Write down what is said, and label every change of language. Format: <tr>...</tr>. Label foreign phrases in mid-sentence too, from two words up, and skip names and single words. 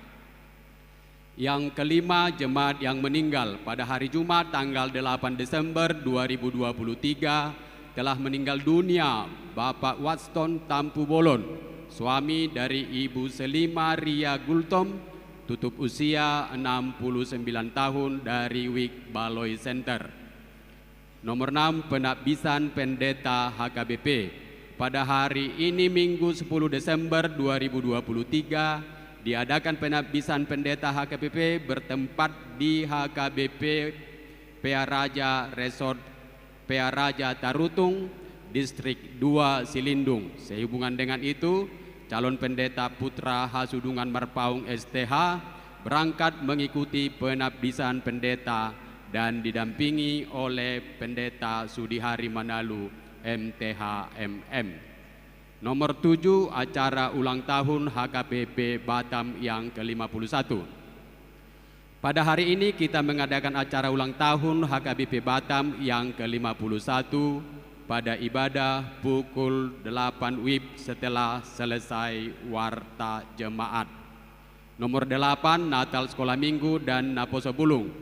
<id>Yang kelima, jemaat yang meninggal pada hari Jumat tanggal 8 Desember 2023 telah meninggal dunia Bapak Watston Tampu Bolon, suami dari Ibu Selima Ria Gultom, tutup usia 69 tahun dari Wik Baloi Center. Nomor 6, penabbisan pendeta HKBP. Pada hari ini Minggu 10 Desember 2023 diadakan penabbisan pendeta HKBP bertempat di HKBP PA Raja Resort PA Raja Tarutung, Distrik 2 Silindung. Sehubungan dengan itu, calon pendeta Putra Hasudungan Marpaung STH berangkat mengikuti penabbisan pendeta dan didampingi oleh pendeta Sudihari Manalu MTH MM. Nomor 7, acara ulang tahun HKBP Batam yang ke-51. Pada hari ini kita mengadakan acara ulang tahun HKBP Batam yang ke-51 pada ibadah pukul 8 WIB setelah selesai warta jemaat. Nomor 8, Natal Sekolah Minggu dan Naposo Bulung.</id>